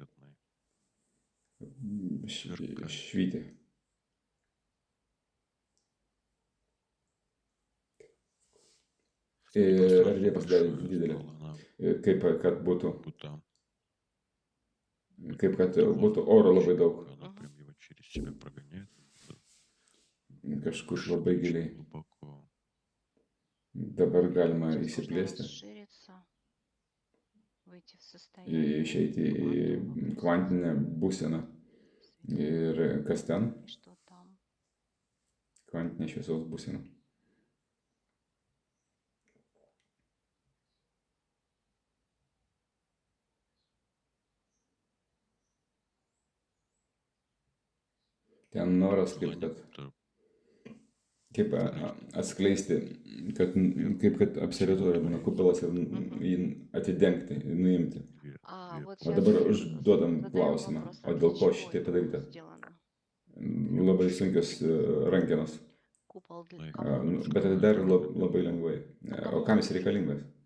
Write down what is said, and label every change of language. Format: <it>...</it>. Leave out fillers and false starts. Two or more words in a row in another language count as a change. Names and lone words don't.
<lt>Švyti. Ir erdvė pasidarė didelė, kaip kad būtų oro labai daug,</lt> <ru>Она прям его через себя прогоняет</ru> <lt>kažkur labai giliai.</lt> <ru>глубоко.</ru> <lt>Dabar galima</lt> <ru>Сейчас можно</ru> <lt>įsiplėsti,</lt> <ru>расшириться, выйти в состояние</ru> <lt>išeiti į kvantinę būseną. Ir kas ten?</lt> <ru>и что там.</ru> <lt>Kvantinė šviesos būsena. Ten noras kaip atskleisti, kaip kad absoliutoje būna kupolas ir jį atidengti, nuimti.</lt> <ru>Вот</ru> <lt>O dabar</lt> <ru>сейчас</ru> <lt>užduodam</lt> <ru>задаем</ru> <lt>klausimą,</lt> <ru>вопрос,</ru> <lt>o</lt> <ru>а</ru> <lt>dėl</lt> <ru>для</ru> <lt>ko</lt> <ru>чего</ru> <lt>šitai</lt> <ru>это</ru> <lt>padaryta?</lt> <ru>было сделано?</ru> <lt>Labai sunkios rankenos,</lt> <ru>Купол для</ru> <lt>Laiko.</lt> <ru>кого?</ru> <lt>bet dar labai lengvai. O kam jis reikalingas?</lt>